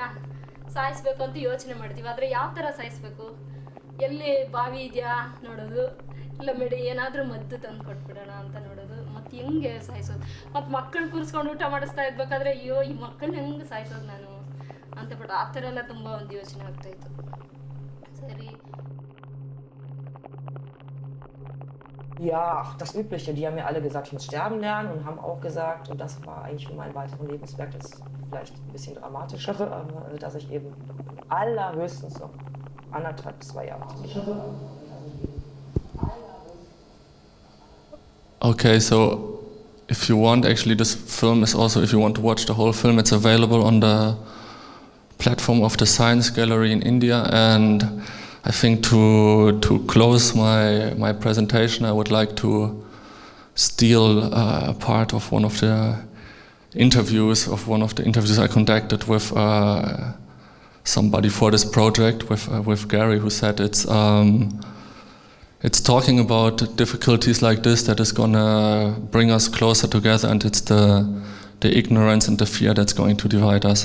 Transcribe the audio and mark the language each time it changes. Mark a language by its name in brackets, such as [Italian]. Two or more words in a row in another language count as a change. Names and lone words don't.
[Kannada] ಸಾಯಿಸ್ಬೇಕು ಅಂತ ಯೋಚನೆ ಮಾಡ್ತೀವಿ, ಆದರೆ ಯಾವ ಥರ ಸಾಯಿಸ್ಬೇಕು, ಎಲ್ಲಿ ಬಾವಿ ಇದೆಯಾ ನೋಡೋದು, ಇಲ್ಲ ಏನಾದರೂ ಮದ್ದು ತಂದು ಕೊಟ್ಬಿಡೋಣ ಅಂತ ನೋಡೋದು, ಮತ್ತು ಹೆಂಗೆ ಸಾಯಿಸೋದು. ಮತ್ತು ಮಕ್ಕಳು ಕೂರಿಸ್ಕೊಂಡು ಊಟ ಮಾಡಿಸ್ತಾ ಇರ್ಬೇಕಾದ್ರೆ, ಅಯ್ಯೋ ಈ ಮಕ್ಕಳನ್ನ ಹೆಂಗೆ ಸಾಯಿಸೋದು ನಾನು ಅಂತ ಬಿಟ್ಟು ಆ ಥರ ಎಲ್ಲ ತುಂಬ ಒಂದು ಯೋಚನೆ ಆಗ್ತಾಯಿತ್ತು. ಸರಿ. [German] Ja, das Übliche. Die haben mir alle gesagt, ich muss sterben lernen und haben auch gesagt, und das war eigentlich für meinen weiteren Lebenswerk das vielleicht ein bisschen dramatischere, dass ich eben allerhöchstens noch 1,5 bis 2 Jahre habe. [English] Okay, so if you want, actually this film is also, if you want to watch the whole film, it's available on the platform of the Science Gallery in India. And I think to close my presentation, I would like to steal a part of one of the interviews I conducted with somebody for this project, with Gary, who said it's talking about difficulties like this that is gonna bring us closer together, and it's the ignorance and the fear that's going to divide us.